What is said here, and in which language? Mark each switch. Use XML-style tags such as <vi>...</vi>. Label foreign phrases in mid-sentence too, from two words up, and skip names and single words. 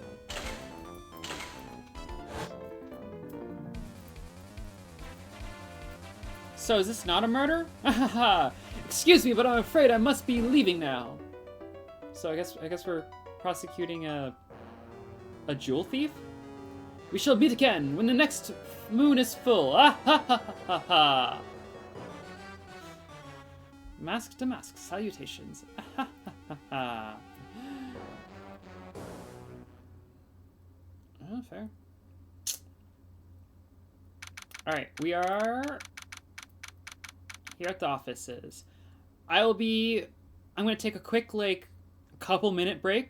<en>So is this not a murder? Haha! Excuse me, but I'm afraid I must be leaving now. So I guess we're prosecuting a jewel thief? We shall meet again when the next moon is full. Ah ha ha ha ha! Mask to mask salutations. Ah ha ha ha! Oh, fair. Alright, we are here at the offices. I'm gonna take a quick, couple-minute break.</en>